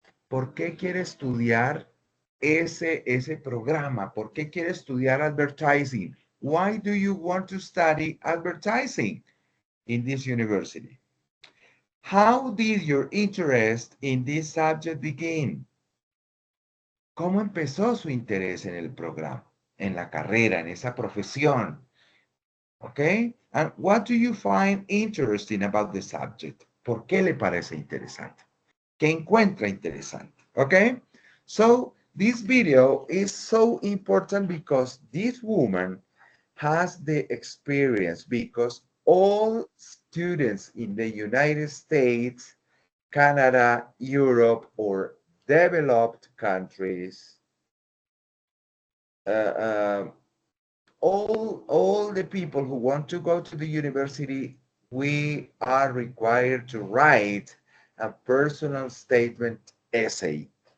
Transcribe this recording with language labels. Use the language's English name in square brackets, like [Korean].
[Spanish] ¿Por qué quiere estudiar ese programa? ¿Por qué quiere estudiar advertising? [English] Why do you want to study advertising in this university? How did your interest in this subject begin? [Spanish] ¿Cómo empezó su interés en el programa, en la carrera, en esa profesión? [English] Okay? And what do you find interesting about the subject? [Spanish] ¿Por qué le parece interesante? ¿Qué encuentra interesante? [English] Okay? So this video is so important because this woman has the experience, because all students in the United States, Canada, Europe, or developed countries, all the people who want to go to the university, we are required to write a personal statement essay.